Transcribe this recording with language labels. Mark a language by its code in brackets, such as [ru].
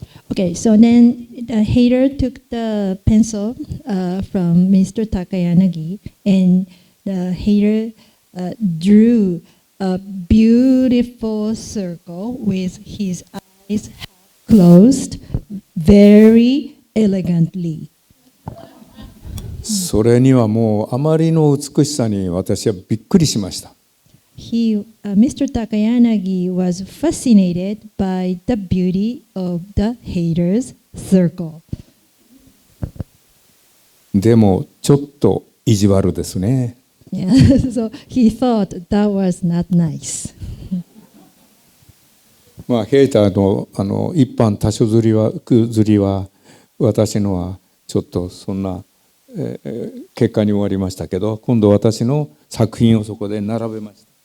[en] Okay, so then the hater took the pencil from Mr. Takayanagi, and the hater drew a beautiful circle with his eyes closed, very elegantly. [ja] それにはもうあまりの美しさに私はびっくりしました。 [en] Mr. Takayanagi was fascinated by the beauty of the hater's circle. [ja] でもちょっと意地悪ですね。 [en] Yeah, so he thought that was not nice. [ja] ヘーターの一般多所釣りは私のはちょっとそんな、結果に終わりましたけど、今度私の作品をそこで並べました。